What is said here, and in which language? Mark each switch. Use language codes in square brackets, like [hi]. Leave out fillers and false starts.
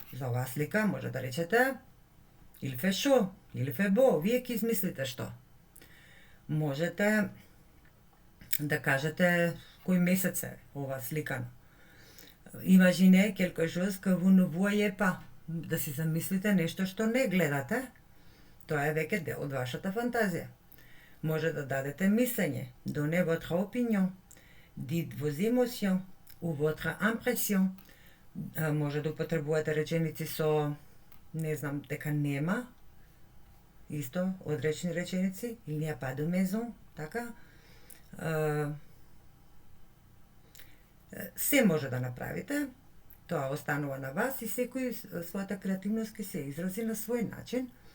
[mk] За оваа слика може да речете [fr] il fait chaud, il fait beau, [mk] вие ќе измислите што. Можете да кажете кој месец е ова сликано. [fr] Imaginez quelque chose que vous ne voyez pas. [mk] Да си замислите нешто што не гледате. Тоа е веќе дел од вашата фантазија. Може да дадете мислење. [fr] Donnez votre opinion. Dites vos émotions ou votre impression. [mk] Може да употребувате реченици со не знам дека нема. Исто, одречни реченици. [fr] Il n'y a pas de maison. [mk] Така. Се може да направите. Тоа останува на вас и секој својата креативност ќе се изрази на свој начин.